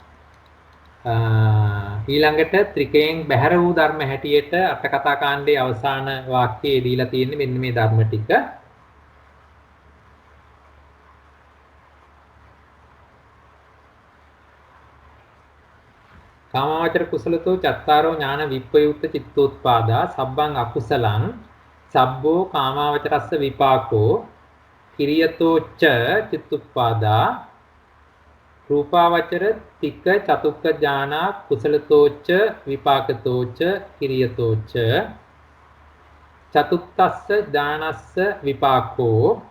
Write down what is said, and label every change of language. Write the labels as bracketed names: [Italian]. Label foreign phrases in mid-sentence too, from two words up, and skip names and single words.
[Sinhala] ඊළඟට ත්‍රිකයෙන් බැහැර වූ ධර්ම හැටියට අට කතා කාණ්ඩයේ අවසාන වාක්‍යයේ දීලා තියෙන්නේ මෙන්න මේ ධර්ම ටික. [Pali] කාමාවචර කුසලතෝ චත්තාරෝ ඥාන විප්පයුක්ත චිත්තෝත්පාදා සබ්බං අකුසලං සබ්බෝ කාමාවචරස්ස විපාකෝ කිරියතෝ ච චිත්තුප්පාදා රූපාවචර තික චතුක්ක ඥානා කුසලතෝ ච විපාකතෝ ච කිරියතෝ ච චතුත්තස්ස ඥානස්ස විපාකෝ